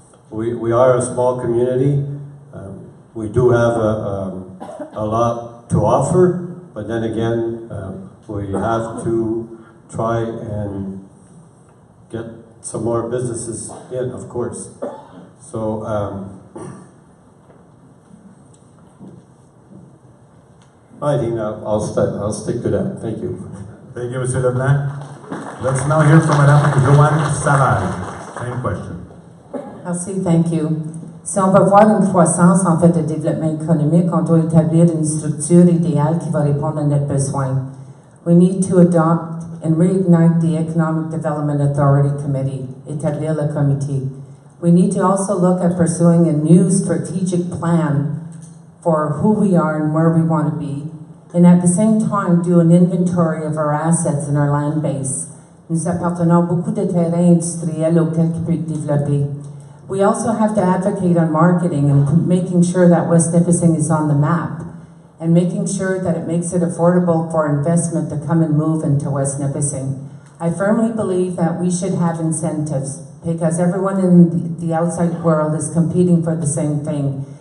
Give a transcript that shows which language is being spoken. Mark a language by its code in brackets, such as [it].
[en] We are a small community. We do have a lot to offer, but then again, we have to try and get some more businesses in, of course. So, I think I'll stick to that. Thank you. Thank you, Monsieur Leblanc. Let's now hear from Madame Joanne Savage. Same question. Merci, thank you. [fr] Si on veut voir une croissance, en fait, de développement économique, on doit établir une structure idéale qui va répondre à notre besoin. [en] We need to adopt and reignite the Economic Development Authority Committee, [fr] établir le comité. [en] We need to also look at pursuing a new strategic plan for who we are and where we want to be, and at the same time do an inventory of our assets and our land base. [fr] Nous appartenons beaucoup de terrains industriels auxquels qui peut être développé. [en] We also have to advocate on marketing and making sure that West Nipissing is on the map, and making sure that it makes it affordable for investment to come and move into West Nipissing. I firmly believe that we should have incentives, because everyone in the outside world is competing for the same thing.